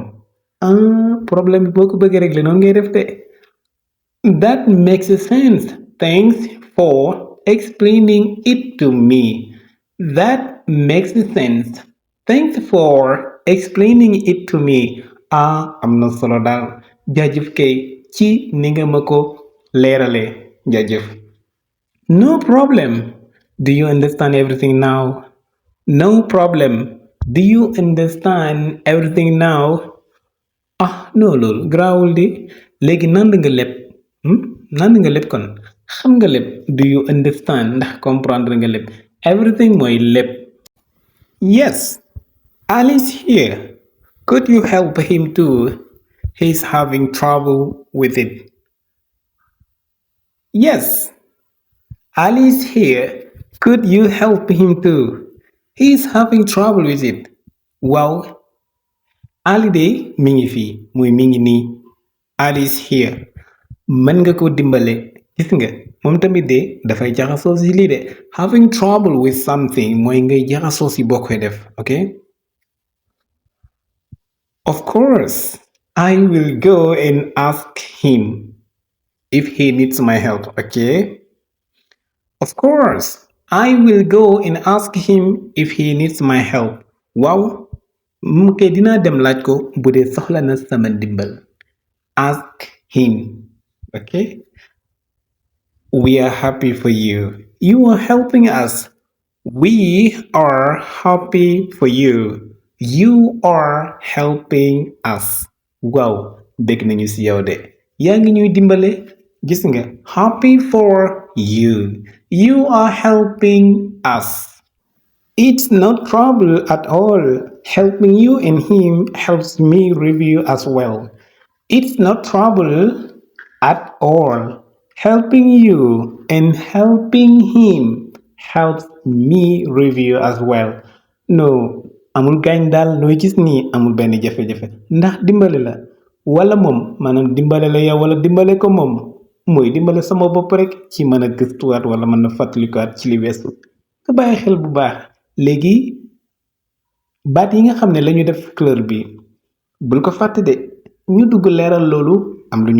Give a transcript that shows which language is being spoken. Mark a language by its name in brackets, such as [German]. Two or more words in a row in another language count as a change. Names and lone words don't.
[Wolof] Problème bi boo ko bëggee régler noonu ngay def de. [English] That makes sense. Thanks for explaining it to me. That makes sense. Thanks for explaining it to me. [Wolof] Am na solo daal jaajëf kay ci ni nga ma ko leeralee jaajëf. [English] No problem. Do you understand everything now? No problem. Do you understand everything now? [Wolof] Non loolu garaawul di léegi nand nga lépp nand nga lépp kon xam nga lépp. [English] Do you understand [Wolof] ndax comprendre nga lépp. Everything mooy lépp. [English] Yes, Ali's here. Could you help him too? He's having trouble with it. Yes, Ali's here. Could you help him too? He's having trouble with it. [Wolof] Waaw, Ali de mi ngi fii muy mi ngi nii. [English] Ali's here. [Wolof] Mën nga ko dimbale gis nga moom tamit de dafay jaxasoo si lii de [English] having trouble with something [Wolof] mooy ngay jaxasoo si boo koy def ok. [English] Of course, I will go and ask him if he needs my help, okay? Of course, I will go and ask him if he needs my help. [Wolof] Waaw, mu kay dinaa dem laaj ko bu dee soxla na sama ndimbal. [English] Ask him, okay? We are happy for you. You are helping us. We are happy for you. You are helping us. [Wolof] Waaw, bég nañu ci yow de. Yaa ngi ñuy dimbale. Gis nga, [English] happy for you. You are helping us. It's not trouble at all. Helping you and him helps me review as well. It's not trouble at all. Helping you and helping him helps me review as well. No, [Wolof] amul gaañ daal looy gis nii amul benn jafe-jafe ndax dimbale la wala moom maanaam dimbale la yow wala dimbale ko moom mooy dimbale sama bopp rek ci mën a gëstuwaat wala mën a fàttalikuwaat ci li weesu nga bàyyi xel bu baax léegi baat yi nga xam ne lañu def couleur bi bul ko fàtte de ñu dugg leeral loolu am lu ñu